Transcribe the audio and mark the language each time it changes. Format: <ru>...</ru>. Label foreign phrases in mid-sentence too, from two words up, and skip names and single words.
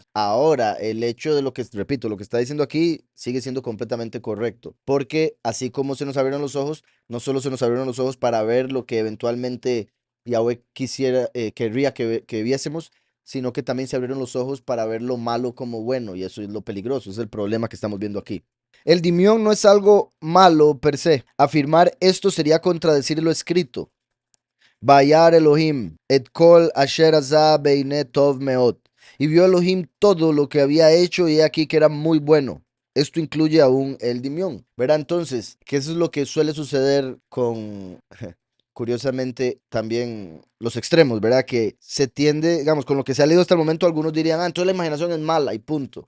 <es>Ahora, el hecho de lo que, repito, lo que está diciendo aquí sigue siendo completamente correcto, porque así como se nos abrieron los ojos, no solo se nos abrieron los ojos para ver lo que eventualmente Yahweh querría que viésemos, sino que también se abrieron los ojos para ver lo malo como bueno, y eso es lo peligroso, es el problema que estamos viendo aquí. El dimión no es algo malo per se. Afirmar esto sería contradecir lo escrito.</es> <he>וירא אלהים את כל אשר עשה והנה טוב מאד.</he> <es>Y vio Elohim todo lo que había hecho y he aquí que era muy bueno. Esto incluye aún el dimión. Verá entonces que eso es lo que suele suceder con curiosamente, también los extremos, ¿verdad? Que se tiende, digamos, con lo que se ha leído hasta el momento, algunos dirían, entonces la imaginación es mala y punto.</es>